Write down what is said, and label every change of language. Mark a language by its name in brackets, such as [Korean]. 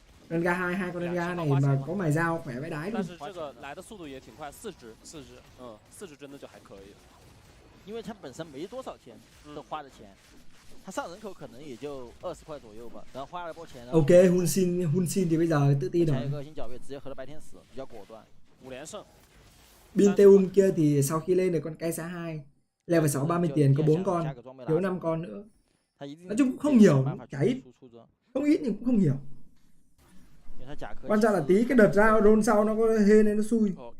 [Vietnamese] Rengar 2 con Rengar này mà có mài dao khỏe vãi đái luôn. [Chinese] 因为他本身没多少钱的花的钱，他上人口可能也就20块左右吧，然后花了波钱。 [Vietnamese] Ok, Hun Sin thì bây giờ tự tin rồi. [Chinese] 下一个新角位直接合了白天使，比较果断。 5连胜。 [Vietnamese] Bin Teum kia thì sau khi lên được con Kaisa 2, level 6 30 tiền có 4 con, thiếu 5 con nữa. Nói chung cũng không nhiều, chả ít. Không ít nhưng cũng không nhiều. Quan trọng là tí cái đợt ra roll sau nó có hên nên nó xui.